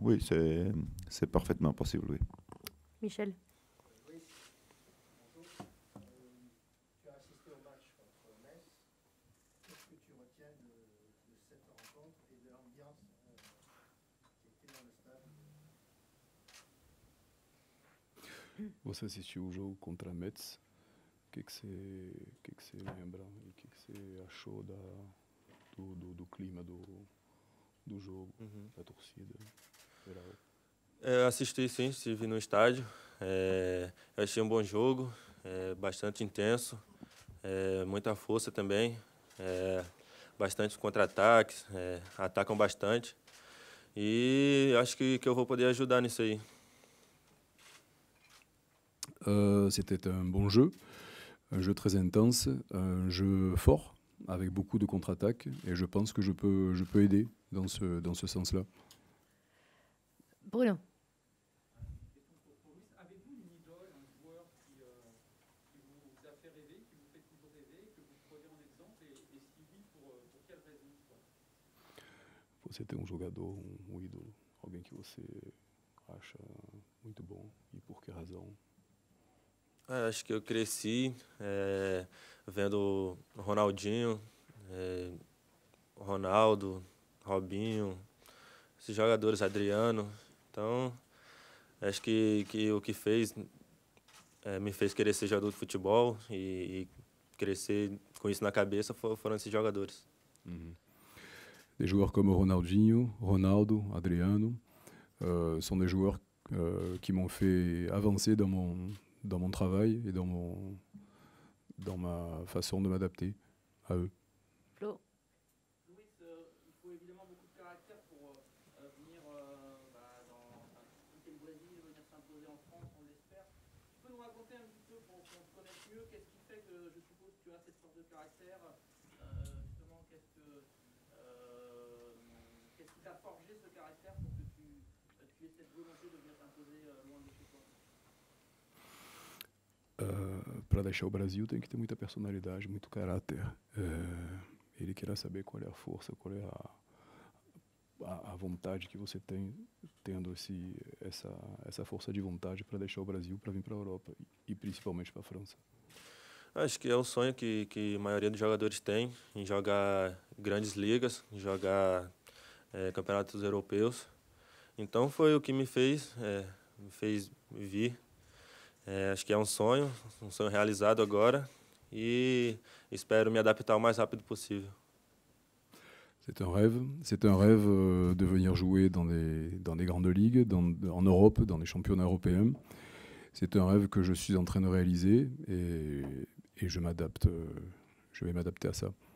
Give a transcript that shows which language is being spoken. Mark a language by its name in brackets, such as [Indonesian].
[French] Oui, c'est parfaitement possible, oui. Michel. Oui, bonjour. Tu as assisté au match contre Metz. Qu'est-ce que tu retiens de cette rencontre et de l'ambiance qui était dans le stade? [Portuguese] Você assistiu o jogo contra a Metz. O que você lembra e o que você achou do clima do jogo, da torcida geral? Eu assisti sim, estive no estádio. Eu achei um bom jogo, bastante intenso, muita força também, bastante contra-ataques, atacam bastante. E acho que eu vou poder ajudar nisso aí. [French] C'était un bon jeu. Un jeu très intense, un jeu fort, avec beaucoup de contre-attaques, et je pense que je peux aider dans ce sens-là. Bruno. Pour Luis, avez-vous une idole, un joueur qui vous a fait rêver, qui vous fait toujours rêver, que vous prenez en exemple, et si oui, pour quelle raison? [Portuguese] você tem um jogador, um ídolo, alguém que você acha muito bom e por que razão? Acho que eu cresci vendo Ronaldinho, Ronaldo, Robinho, esses jogadores, Adriano. Então, acho que o que me fez querer ser jogador de futebol e crescer com isso na cabeça foram esses jogadores. [French] Des joueurs comme Ronaldinho, Ronaldo, Adriano sont des joueurs qui m'ont fait avancer dans mon travail et dans ma façon de m'adapter à eux. Flo. Louis, il faut évidemment beaucoup de caractère pour venir quitter le Brésil, venir s'imposer en France, on l'espère. Tu peux nous raconter un petit peu pour qu'on te connaisse mieux, qu'est-ce qui fait que je suppose que tu as cette sorte de caractère, justement, qu'est-ce qui t'a forgé ce caractère pour que tu aies cette volonté de venir t'imposer loin de chez toi? [Portuguese] Para deixar o Brasil tem que ter muita personalidade, muito caráter. Ele queira saber qual é a força, qual é a vontade que você tem, tendo essa força de vontade para deixar o Brasil, para vir para a Europa e principalmente para a França. Acho que é o sonho que a maioria dos jogadores tem, em jogar grandes ligas, em jogar campeonatos europeus. Então foi o que me fez vir. Acho que é um sonho realizado agora e espero me adaptar o mais rápido possível. [French] C'est un rêve de venir jouer dans des grandes ligues, en Europe, dans des championnats européens. C'est un rêve que je suis en train de réaliser et je vais m'adapter à ça.